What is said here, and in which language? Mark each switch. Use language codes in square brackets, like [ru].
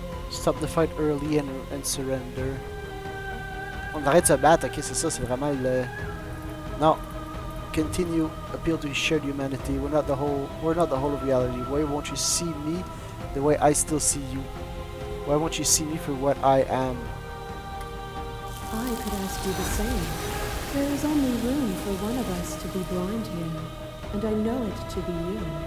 [en] Stop the fight early and surrender. [fr] On arrête de se battre, ok, c'est ça, c'est vraiment le... Non. [en] Continue, appeal to shared humanity. We're not the whole of reality. Why won't you see me the way I still see you? Why won't you see me for what I am? I could ask you the same. There is only room for one of us to be blind here, and I know it to be you.